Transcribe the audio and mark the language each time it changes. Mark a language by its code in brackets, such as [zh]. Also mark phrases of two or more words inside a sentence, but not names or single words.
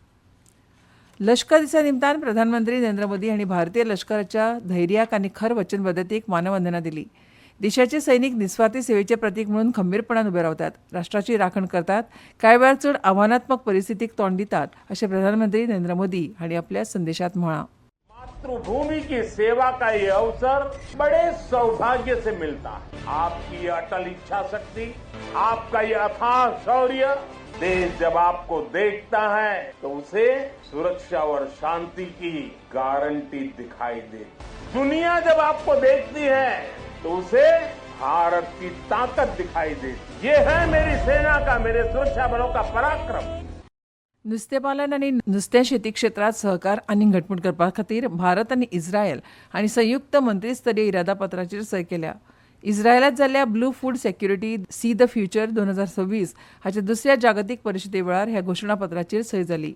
[kok] लश्कर दिसा निमतान प्रधानमंत्री नरेंद्र मोदी हांणी भारतीय लश्कराच्या धैर्याक आनी खर वचनबद्धतेक मानवंदना दिली. देशाचे सैनीक निस्वार्थी सेवेचे प्रतीक म्हणून खंबीरपणान उबे रावतात, राष्ट्राची राखण करतात, कांय वेळार चड आव्हानात्मक परिस्थितीक तोंड दितात अशें प्रधानमंत्री नरेंद्र मोदी हांणी आपल्या संदेशांत म्हळां. [hi] मातृभूमि की सेवा का ये अवसर बड़े सौभाग्य से मिलता है. आपकी अटल इच्छा शक्ति, आपका ये अथाह शौर्य, देश जब आपको देखता है तो उसे सुरक्षा और शांति की गारंटी दिखाई देती. दुनिया जब आपको देखती है तो उसे भारत की ताकत दिखाई देती. ये है मेरी सेना का, मेरे सुरक्षा बलों का पराक्रम. [kok] नुस्तेंपालन आनी नुस्तें शेती क्षेत्रांत सहकार आनी घटमूट करपा खातीर भारत आनी इस्रायल हांणी संयुक्त मंत्रीस्तरीय इरादापत्राचेर सय केल्या. इस्रायलांत जाल्ल्या ब्लू फूड सेक्युरिटी सी द फ्युचर 2026 हाच्या दुसऱ्या जागतीक परिशदे वेळार ह्या घोशणापत्राचेर सय जाली.